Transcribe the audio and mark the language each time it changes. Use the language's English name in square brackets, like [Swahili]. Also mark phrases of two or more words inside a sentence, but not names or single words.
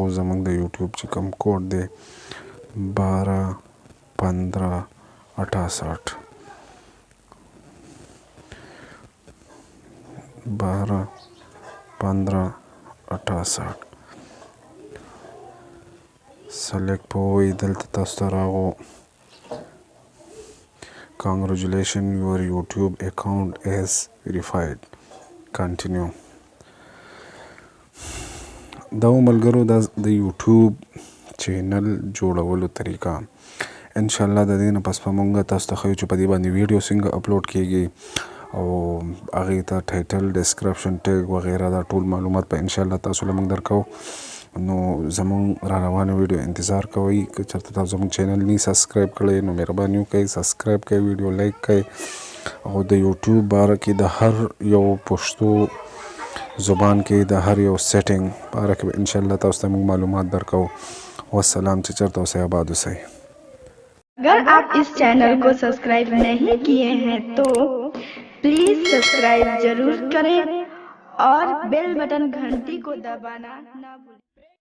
[Pashto] زمونږ د یوټیوب چې کوم کوډ دی 12 15 68 12 15 68 سلیکټ په ووایي. دلته تاسو ته راغو [English] Congratulations, your YouTube account is verified. [Pashto] Continue. دا ملګرو د یوټیوب چینل جوړولو طریقه [Arabic] ان شاء الله [Pashto] د دې نه پس به مونږ تاسو ته ښیو چې په دې باندې ویډیو څنګه اپلوډ کیږي او هغې ته [English] title description tag [Pashto] وغیره دا ټول معلومات به [Arabic] ان شاء الله [Pashto] تاسو له موږ درکوو. نو زمونږ را روانه ویډیو انتظار کوئ. که چېرته تاسو زمونږ چینل نه سبسکرایب کړی نو مهرباني وکړئ سبسکرایب کړئ، ویډیو لایک کړئ او د یوټیوب باره کې د هر یو پښتو زبان کې د هر یو سیټینګ باره کې [Arabic] ان شاء الله [Pashto] تاسو ته موږ معلومات درکوو. والسلام. چې چېرته اوسئ آباد اوسئ. [Hindi] अगर आप इस चैनल को सब्सक्राइब नहीं किए हैं तो प्लीज सब्सक्राइब जरूर करें और [English] bell button [Hindi] घंटी को दबाना ना भूलें।